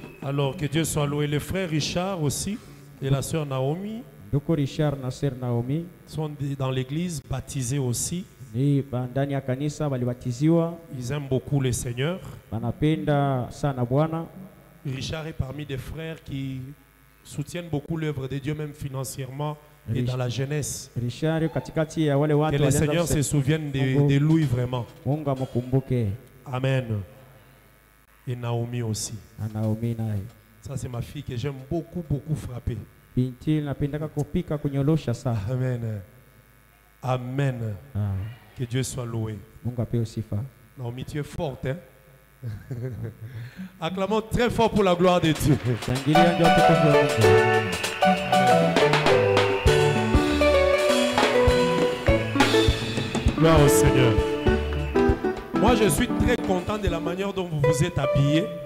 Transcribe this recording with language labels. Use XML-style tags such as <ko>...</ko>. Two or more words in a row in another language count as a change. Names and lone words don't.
<fr>Alors que Dieu soit loué. Le frère Richard aussi et la sœur Naomi</fr> <sw>Richard na sœur Naomi</sw> <fr>sont dans l'église, baptisés aussi.</fr> <sw>ni ndani ya kanisa walibatiziwa.</sw> <fr>Ils aiment beaucoup le Seigneur.</fr> <sw>Wanapenda sana Bwana.</sw> <fr>Richard est parmi des frères qui soutiennent beaucoup l'œuvre de Dieu, même financièrement et dans la jeunesse.</fr> <sw>Richard katikati ya wale watu</sw> <fr>que le Seigneur se souvienne de lui vraiment.</fr> <sw>Mungu amkumbuke.</sw> <fr>Amen. Et Naomi aussi.</fr> <sw>Naomi naye.</sw> <fr>Ça c'est ma fille que j'aime beaucoup frapper.</fr> <sw>Binti napendaka kupika kunyolosha sana.</sw> <fr>Amen. Amen. Que Dieu soit loué.</fr> <sw>Mungu apewe sifa.</sw> <fr>Naomi, tu es forte, hein? Acclamons très fort pour la gloire de Dieu. Gloire au Seigneur. Moi, je suis très content de la manière dont vous vous êtes habillés.</fr>